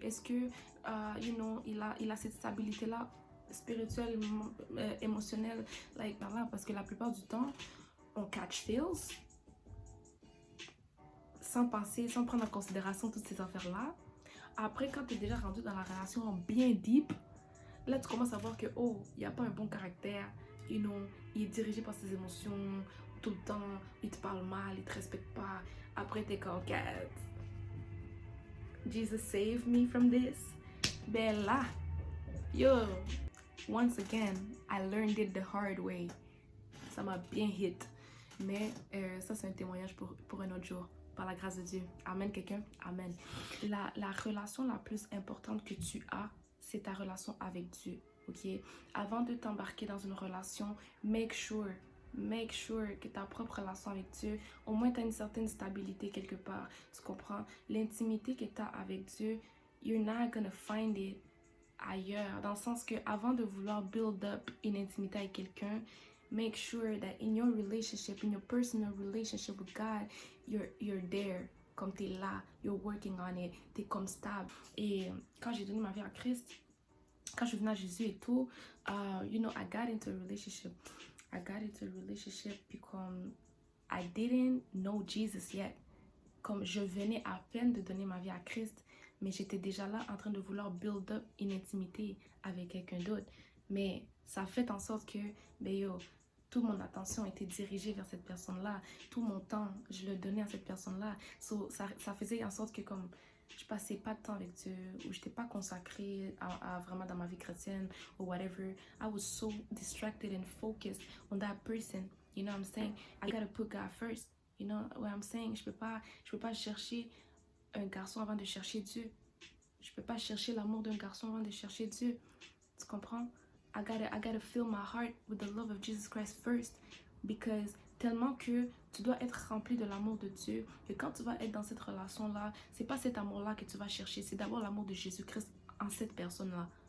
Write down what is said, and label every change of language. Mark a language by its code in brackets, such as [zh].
[fr] Est-ce que, il a cette stabilité-là spirituelle, émotionnelle, voilà, parce que la plupart du temps, on [en] catch feels [fr] sans penser, sans prendre en considération toutes ces affaires-là. Après, quand tu es déjà rendu dans la relation bien deep, là, tu commences à voir que, oh, il n'y a pas un bon caractère, il est dirigé par ses émotions tout le temps, il te parle mal, il te respecte pas. Après, t'es comme, [en] Jesus save me from this. [fr] Ben là, [en] yo, once again, I learned it the hard way. [fr] Ça m'a bien hit. Mais ça, c'est un témoignage pour un autre jour. Par la grâce de Dieu. Amen, quelqu'un? Amen. La relation la plus importante que tu as, c'est ta relation avec Dieu. Ok? Avant de t'embarquer dans une relation, [en] make sure [fr] que ta propre relation avec Dieu, au moins tu as une certaine stabilité quelque part. Tu comprends? L'intimité que tu as avec Dieu, [en] you're not gonna find it [fr] ailleurs. Dans le sens que avant de vouloir [en] build up [fr] une intimité avec quelqu'un, [en] make sure that in your relationship, in your personal relationship with God, you're there. [fr] Comme tu es là, [en] you're working on it, [fr] tu es comme stable. Et quand j'ai donné ma vie à Christ, quand je suis venue à Jésus et tout, [en] I got into a relationship. I got into a relationship because I didn't know Jesus yet. [fr] Comme je venais à peine de donner ma vie à Christ, mais j'étais déjà là en train de vouloir build up une intimité avec quelqu'un d'autre. Mais ça a fait en sorte que, toute mon attention était dirigée vers cette personne-là. Tout mon temps, je le donnais à cette personne-là. So, ça faisait en sorte que comme je passais pas de temps avec Dieu ou je n'étais pas consacrée à vraiment dans ma vie chrétienne ou whatever. [en] I was so distracted and focused on that person. You know what I'm saying? I gotta put God first. You know what I'm saying? [fr] Je peux pas chercher un garçon avant de chercher Dieu. Je peux pas chercher l'amour d'un garçon avant de chercher Dieu. Tu comprends? [en] I gotta fill my heart with the love of Jesus Christ first. [fr] Because tellement que tu dois être rempli de l'amour de Dieu, que quand tu vas être dans cette relation-là, c'est pas cet amour-là que tu vas chercher, c'est d'abord l'amour de Jésus-Christ en cette personne-là.